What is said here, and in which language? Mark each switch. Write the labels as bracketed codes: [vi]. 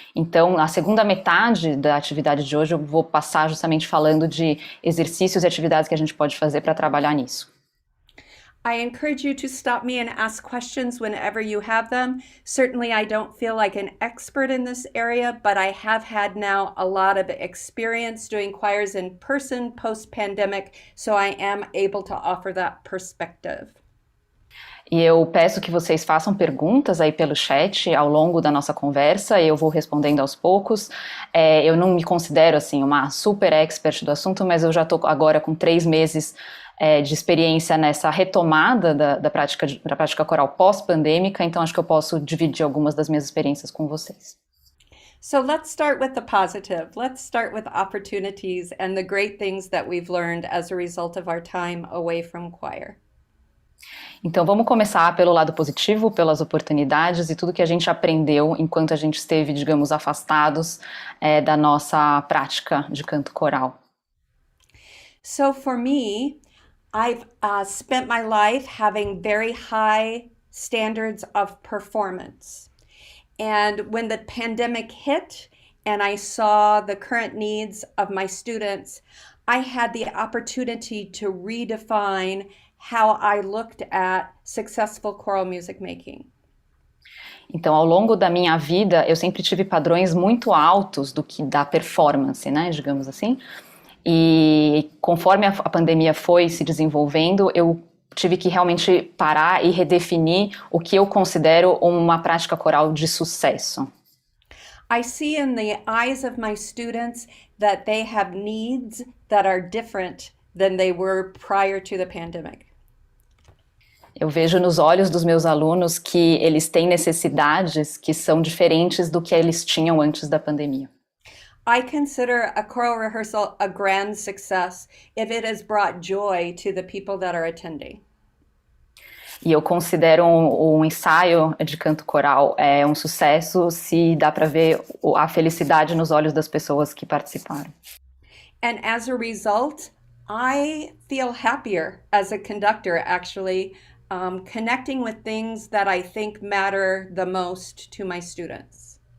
[pt] Então, a segunda metade da atividade de hoje eu vou passar justamente falando de exercícios e atividades que a gente pode fazer para trabalhar nisso. [en] I encourage you to stop me and ask questions whenever you have them. Certainly, I don't feel like an expert in this area, but I have had now a lot of experience doing choirs in person post-pandemic, so I am able to offer that perspective. [pt] E eu peço que vocês façam perguntas aí pelo chat ao longo da nossa conversa, eu vou respondendo aos poucos. Eu não me considero assim uma super expert do assunto, mas eu já estou agora com 3 meses de experiência nessa retomada da prática coral pós-pandêmica, então acho que eu posso dividir algumas das minhas experiências com vocês. [en] So let's start with the positive. Let's start with opportunities and the great things that we've learned as a result of our time away from choir. [pt] Então vamos começar pelo lado positivo, pelas oportunidades e tudo que a gente aprendeu enquanto a gente esteve, digamos, afastados da nossa prática de canto coral. [en] So for me, I've spent my life having very high standards of performance. And when the pandemic hit and I saw the current needs of my students, I had the opportunity to redefine how I looked at successful choral music making. [pt] Então, ao longo da minha vida, eu sempre tive padrões muito altos da performance, né, digamos assim. E conforme a pandemia foi se desenvolvendo, eu tive que realmente parar e redefinir o que eu considero uma prática coral de sucesso. [en] I see in the eyes of my students that they have needs that are different than they were prior to the pandemic. [pt] Eu vejo nos olhos dos meus alunos que eles têm necessidades que são diferentes do que eles tinham antes da pandemia. [en] I consider a choral rehearsal a grand success if it has brought joy to the people that are attending. [pt] E eu considero um ensaio de canto coral um sucesso se dá para ver a felicidade nos olhos das pessoas que participaram. [en] And as a result, I feel happier as a conductor, actually, connecting with things that I think matter the most to my students.